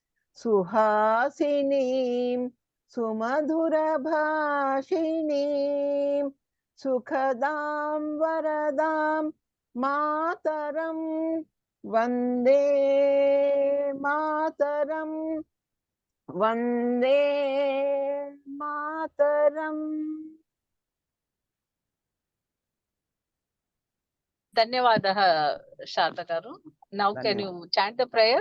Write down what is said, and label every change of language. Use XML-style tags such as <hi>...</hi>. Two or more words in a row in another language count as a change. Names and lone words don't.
<sa>सुहासिनीं सुमधुरभाषिणीं सुखदां वरदां मातरं वन्दे मातरम् वन्दे मातरम्।</sa> <te>ధన్యవాదాः శారద గారు.</te> <en>Now can you chant the prayer?</en>